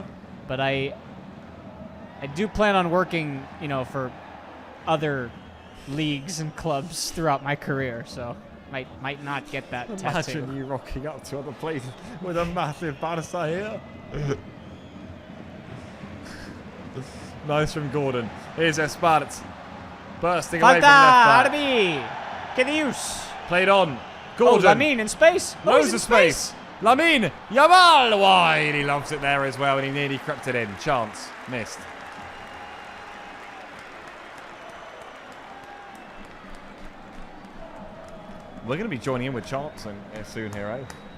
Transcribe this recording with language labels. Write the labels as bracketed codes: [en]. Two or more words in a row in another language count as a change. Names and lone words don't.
[en] But I do plan on working, for other leagues and clubs throughout my career, so might not get that tattoo. Imagine you rocking up to other places with a massive Barça here. Nice from Gordon. Here's Espart. Bursting away from left back. [ca] Arbi! Que dius? [en] Played on. Gordon. Oh, Lamine in space. Loads of space. Lamine Yamal wide. He loves it there as well, and he nearly crept it in. Chance. Missed. We're going to be joining in with Chance soon here, eh?